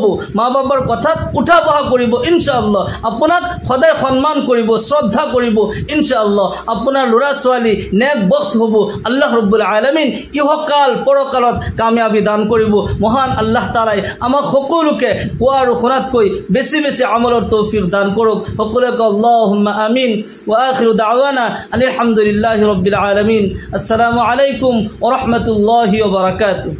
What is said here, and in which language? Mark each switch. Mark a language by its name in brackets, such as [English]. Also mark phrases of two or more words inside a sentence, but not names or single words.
[Assamese] মা বাবাৰ কথাত উঠা বহা কৰিব [Arabic] إن شاء الله [Assamese] আপোনাক সদায় সন্মান কৰিব শ্ৰদ্ধা কৰিব [Arabic] إن شاء الله [Assamese] আপোনাৰ ল'ৰা ছোৱালী নেক বখত হ'ব [Arabic] الله رب العالمين [Assamese] ইহকাল পৰকালত কামিয়াবি দান কৰিব মহান আল্লাহ তাআলাই আমাক সকলোকে কোৱা আৰু শুনাতকৈ বেছি বেছি আমলৰ তৌফিক দান কৰক সকলোকে [Arabic] اللهم آمين وآخر دعوانا الحمد لله رب العالمين السلام عليكم ورحمة الله وبركاته.